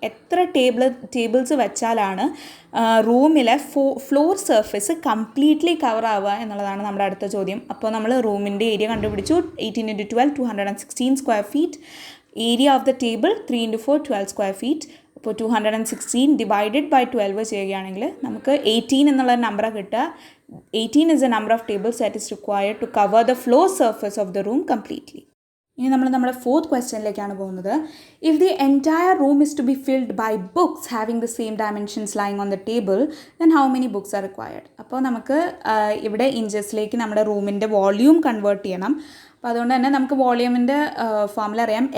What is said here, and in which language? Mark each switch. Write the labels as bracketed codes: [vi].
[ml] എത്ര ടേബിൾസ് വെച്ചാലാണ് റൂമിലെ floor surface completely cover ആവുക എന്നുള്ളതാണ് നമ്മുടെ അടുത്ത ചോദ്യം. അപ്പോൾ നമ്മൾ റൂമിൻ്റെ ഏരിയ കണ്ടുപിടിച്ചു. 18 × 12 216 square feet. Area of the table 3 × 4 12 square feet. അപ്പോൾ 216 ഡിവൈഡഡ് ബൈ 12 ചെയ്യുകയാണെങ്കിൽ നമുക്ക് 18 എന്നുള്ള നമ്പർ കിട്ടുക. [en] 18 is the number of tables that is required to cover the floor surface of the room completely. [ml] ഇനി നമ്മൾ നമ്മുടെ ഫോർത്ത് ക്വസ്റ്റ്യനിലേക്കാണ് പോകുന്നത്. [en] If the entire room is to be filled by books having the same dimensions lying on the table then how many books are required? [ml] അപ്പോൾ നമുക്ക് ഇവിടെ ഇഞ്ചസിലേക്ക് നമ്മുടെ റൂമിൻ്റെ volume convert ചെയ്യണം. അപ്പോൾ അതുകൊണ്ട് തന്നെ നമുക്ക് വോള്യൂമിൻ്റെ ഫോർമുല അറിയാം.